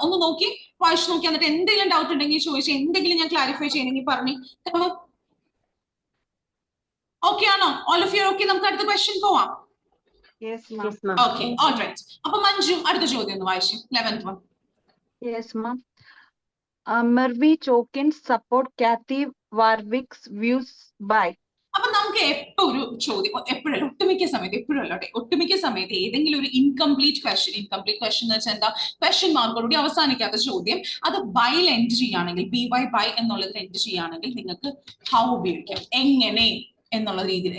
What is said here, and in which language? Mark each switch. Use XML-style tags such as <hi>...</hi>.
<ml>ഒന്ന് നോക്കി വായിച്ചു നോക്കി, എന്നിട്ട് എന്തെങ്കിലും ഡൗട്ട് ഉണ്ടെങ്കിൽ ചോദിച്ചാൽ, എന്തെങ്കിലും ഞാൻ ക്ലാരിഫൈ ചെയ്യണമെങ്കിൽ പറഞ്ഞു. ഓക്കെ ആണോ?</ml> <en>All of you okay?</en> <ml>നമുക്ക് അടുത്ത ക്വസ്റ്റ്യൻ പോവാം.</ml> <en>Yes, ma'am. Yes, ma'am.</en> <ml>Okay, all right. അപ്പൊ മഞ്ജു അടുത്ത ചോദ്യം ഒന്ന് വായിച്ചു.</ml> <en>11th one. Yes, ma'am. Mervi Chokins support Kathy Warwick's views by.</en> <ml>അപ്പൊ നമുക്ക് എപ്പോ ഒരു ചോദ്യം, എപ്പോഴല്ല, ഒട്ടുമിക്ക സമയത്ത്, എപ്പോഴല്ല, ഒട്ടുമിക്ക സമയത്ത് ഏതെങ്കിലും ഒരു ഇൻകംപ്ലീറ്റ് ക്വസ്റ്റ്യൻ എന്ന് വെച്ചാൽ എന്താ, ക്വസ്റ്റ്യൻ മാർക്കോടുകൂടി അവസാനിക്കാത്ത ചോദ്യം, അത് ബൈൽ എൻഡ് ചെയ്യുകയാണെങ്കിൽ, ബൈ എന്നുള്ളത് എൻഡ് ചെയ്യുകയാണെങ്കിൽ നിങ്ങൾക്ക് ഹൗ ഉപയോഗിക്കാം, എങ്ങനെ എന്നുള്ള രീതിയിൽ.</ml>